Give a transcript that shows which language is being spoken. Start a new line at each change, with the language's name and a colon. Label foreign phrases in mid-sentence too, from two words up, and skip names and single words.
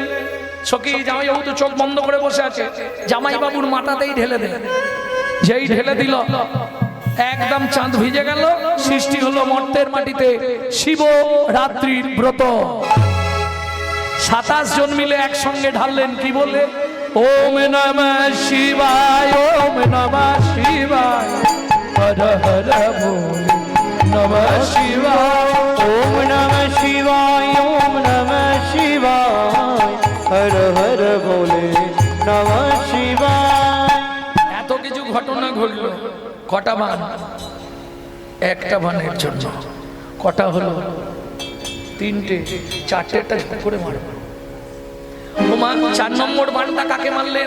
Bangla: সখী জামাইবাবু তো চোখ বন্ধ করে বসে আছে, জামাইবাবুর মাথাতেই ঢেলে দেন। যেই ঢেলে দিল, একদম চাঁদ ভিজে গেল, সৃষ্টি হলো মর্তের মাটিতে শিব রাত্রির ব্রত। 27 জন মিলে একসঙ্গে ঢাললেন, কি বলে?
Sanskrit: ওম নমঃ শিবায়, ওম নমঃ শিবায়, হর হর বলে নমঃ শিবায়, ওম নমঃ শিবায়, ওম নমঃ শিবায়, হর হর বলে নমঃ শিবায়।
Bangla: এত কিছু ঘটনা ঘটলো। কটা বান? একটা বানের জন্য কটা হলো? 3টে। 4টেটা ঝপ করে মারব। ওমা, 4 নম্বর বানটা কাকে মারলেন?